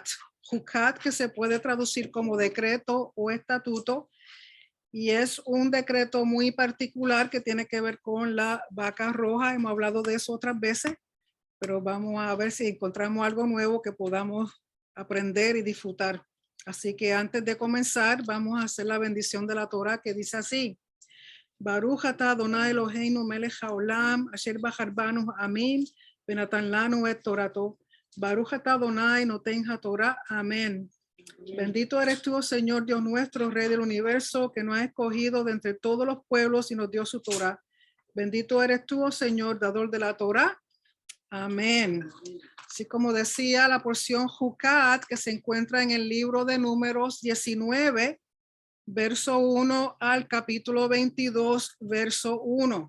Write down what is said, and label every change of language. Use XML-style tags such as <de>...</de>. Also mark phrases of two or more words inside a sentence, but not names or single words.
<es>Jucat, que se puede traducir como decreto o estatuto, y es un decreto muy particular que tiene que ver con la vaca roja. Hemos hablado de eso otras veces, pero vamos a ver si encontramos algo nuevo que podamos aprender y disfrutar. Así que antes de comenzar, vamos a hacer la bendición de la Torah, que dice así:</es> <he>ברוך אתה אדוני אלוהינו מלך העולם אשר בחר בנו עמים ונתן לנו את תורתו. ברוך אתה אדוני נותן התורה.</he> <es>Amén. Bendito eres tú, oh Señor Dios nuestro, Rey del universo, que nos ha escogido de entre todos los pueblos y nos dio su Torah. Bendito eres tú, oh Señor, dador de la Torah. Amén. Así como decía la porción Jucat, que se encuentra en el libro de Números 19, verso 1 al capítulo 22, verso 1.</es>